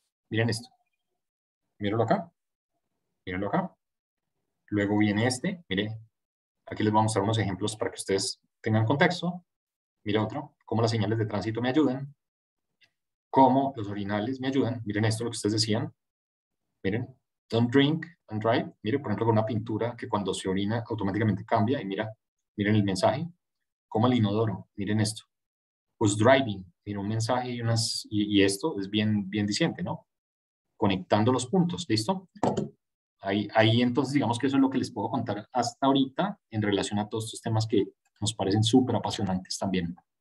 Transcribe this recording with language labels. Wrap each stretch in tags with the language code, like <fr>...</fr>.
<es>Miren esto. Mírenlo acá. Mírenlo acá. Luego viene este. Mire, aquí les voy a mostrar unos ejemplos para que ustedes tengan contexto. Mire otro, cómo las señales de tránsito me ayudan, cómo los orinales me ayudan. Miren esto, lo que ustedes decían. Miren,</es> <en>don't drink and drive.</en> <es>Miren, por ejemplo, con una pintura que cuando se orina automáticamente cambia. Y miren el mensaje. Como el inodoro. Miren esto.</es> <en>Who's driving.</en> <es>Miren un mensaje y esto es bien diciente, ¿no? Conectando los puntos. ¿Listo? Ahí entonces digamos que eso es lo que les puedo contar hasta ahorita en relación a todos estos temas que nos parecen súper apasionantes también.</es>